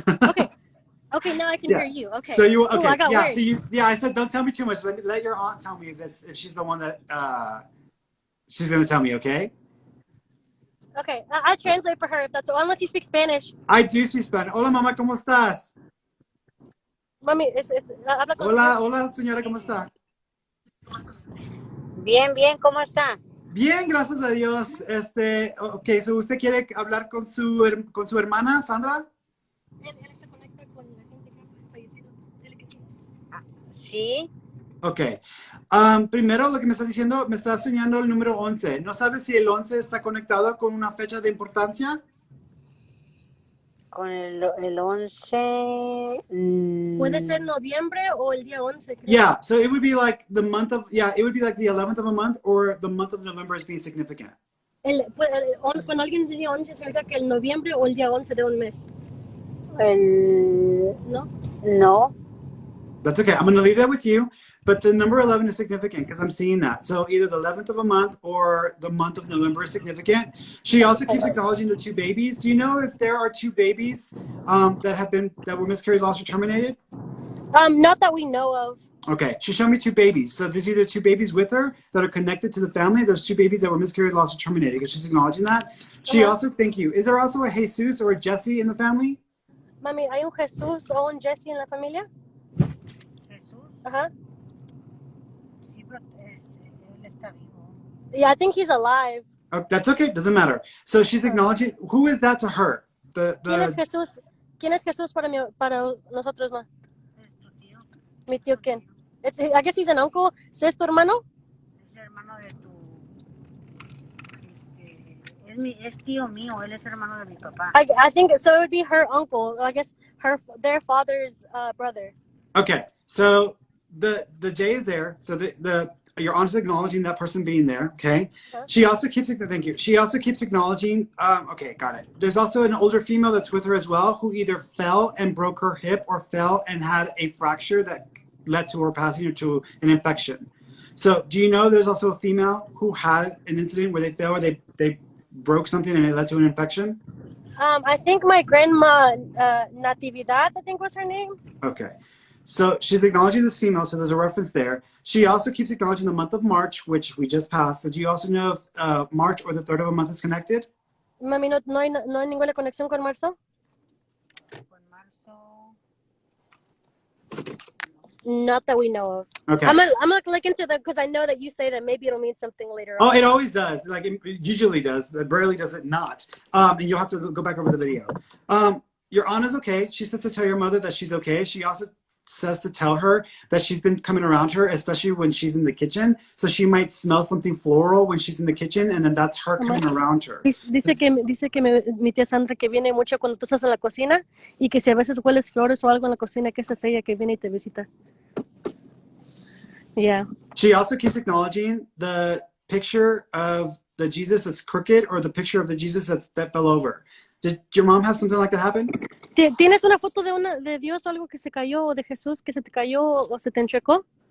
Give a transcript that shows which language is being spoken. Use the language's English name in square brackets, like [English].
[English] Okay. Okay, now I can hear Yeah. you. So Okay. you Cool, I okay? got Yeah. So words. I said don't tell me too much. Let your aunt tell me if she's the one that she's gonna tell me. Okay. Okay, I'll translate for her if that's unless you speak Spanish. I do speak Spanish. [Spanish] Hola, mamá, ¿cómo estás? Mami, habla con el señor. Hola, hola, señora, ¿cómo está? Bien, bien, ¿cómo está? Bien, gracias a Dios. [English] Ok, so [Spanish] ¿usted quiere hablar con con su hermana, Sandra? Él se conecta con la gente que ha fallecido. Dile que sí. Sí, Ok. Primero, lo que me está diciendo, me está enseñando el número 11. ¿No sabe si el 11 está conectado con una fecha de importancia? con el 11. Puede ser noviembre o el día 11, creo. [English] Yeah, so it would be like the month of, yeah, it would be like the 11th of a month or the month of November as being significant. [Spanish] Cuando alguien dice día 11, significa que el noviembre o el día 11 de un mes. ¿No? No. [English] That's okay. I'm going to leave that with you. But the number 11 is significant because I'm seeing that. So either the 11th of a month or the month of November is significant. She also keeps acknowledging the two babies. Do you know if there are two babies that were miscarried, lost, or terminated? Not that we know of. Okay. She showed me two babies. So there's either two babies with her that are connected to the family. There's two babies that were miscarried, lost, or terminated because she's acknowledging that. She also, thank you. Is there also a Jesus or a Jesse in the family? [Spanish] Mami, ¿hay un Jesús o un Jesse en la familia? Jesús. Ajá. Sí, pero él está vivo. [English] Yeah, I think he's alive. Oh, that's okay. Doesn't matter. So she's acknowledging. Who is that to her? [Spanish] ¿Quién es Jesús? ¿Quién es Jesús para nosotros, ma? Es tu tío. Mi tío, ¿quién? [English] I guess he's an uncle. [Spanish] ¿So es tu hermano? Es hermano de tu... es tío mío, él es hermano de mi papá. [English] I think so. It would be her uncle. I guess their father's brother. Okay, so the J is there. So your aunt is acknowledging that person being there. Okay. Huh? She also keeps thank you. She also keeps acknowledging. Okay, got it. There's also an older female that's with her as well, who either fell and broke her hip or fell and had a fracture that led to her passing or to an infection. So, do you know there's also a female who had an incident where they fell or they broke something and it led to an infection? I think my grandma Natividad, I think was her name. Okay. So she's acknowledging this female, so there's a reference there. She also keeps acknowledging the month of March, which we just passed. So do you also know if March or the third of a month is connected? [Spanish] Mami, no hay ninguna conexión con marzo? Con marzo... [English] Not that we know of. Okay. I'm gonna look into the, because I know that you say that maybe it'll mean something later on. Oh, it always does. Like it usually does. It rarely does it not. And you'll have to go back over the video. Your aunt is okay. She says to tell your mother that she's okay. She also says to tell her that she's been coming around her, especially when she's in the kitchen. So she might smell something floral when she's in the kitchen, and then that's her coming around her. [Spanish] Dice que mi tía Sandra que viene mucho cuando tú estás en la cocina y que si a veces hueles flores o algo en la cocina, que esa es ella que viene y te visita. [English] Yeah. She also keeps acknowledging the picture of the Jesus that's crooked or the picture of the Jesus that fell over. Did your mom have something like that happen? [Spanish] ¿Tienes una foto de Dios o algo que se cayó o de Jesús que se te cayó o se te enchuecó?